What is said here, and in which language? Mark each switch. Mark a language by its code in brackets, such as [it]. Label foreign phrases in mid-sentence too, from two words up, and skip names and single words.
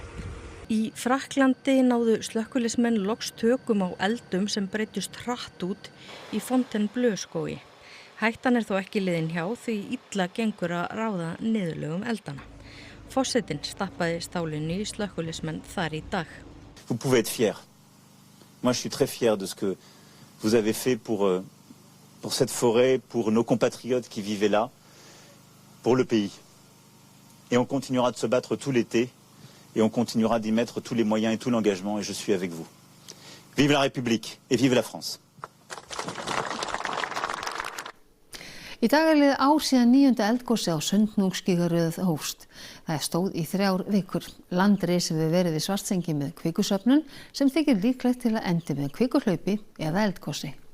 [is] Í Frakklandi náðu slökkviliðsmenn loks tökum á eldum sem breyttust hratt út í Fontainebleau-skógi. Hættan þó ekki liðin hjá því illa gengur að ráða niðurlögum eldana. Forsetinn stappaði stálinu í slökkviliðsmenn þar í dag. [fr] Vous pouvez être fier. Moi je suis très fier de ce que vous avez fait pour cette forêt, pour nos compatriotes qui vivaient là, pour le pays. Et on continuera de se battre tout l'été. Et on continuera d'y mettre tous les moyens et tout l'engagement et je suis avec vous. Vive la République et vive la France. [is] Í dag er liðið ár síðan 9. eldgosi á Sundhnúksgígaröð hófst. Það stóð í 3 vikur. Landris hefur verið við Svartsengi með kvikusöfnun sem þykir líklegt til að endi með kvikuhlaupi eða eldgosi.